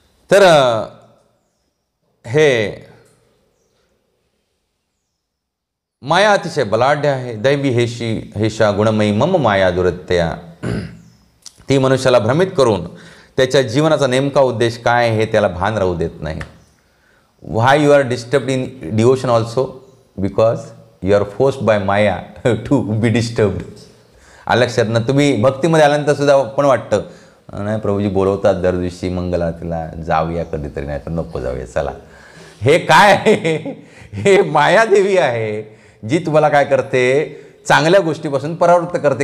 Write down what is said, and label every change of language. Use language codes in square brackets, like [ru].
[mr] तर हे [sa] माया अतिशय बलाढ्य आहे. दैवी हेशा गुणमयी मम माया दुरत्यया. [mr] ती मनुष्याला भ्रमित करून त्याच्या जीवनाचा नेमका उद्देश काय आहे हे त्याला भान राहू देत नाही. [en] Why you are disturbed in devotion also? Because you are forced by maya to be disturbed. [mr] लक्षात ना, तुम्ही भक्तीमध्ये आल्यानंतर सुद्धा पण वाटतं नाही प्रभूजी बोलवतात दर दिवशी मंगलातीला, जाऊया कधीतरी, नाही तर नको जाऊया, चला. हे काय आहे? हे मायादेवी आहे जी तुम्हाला काय करते, चांगल्या गोष्टीपासून परावृत्त करते.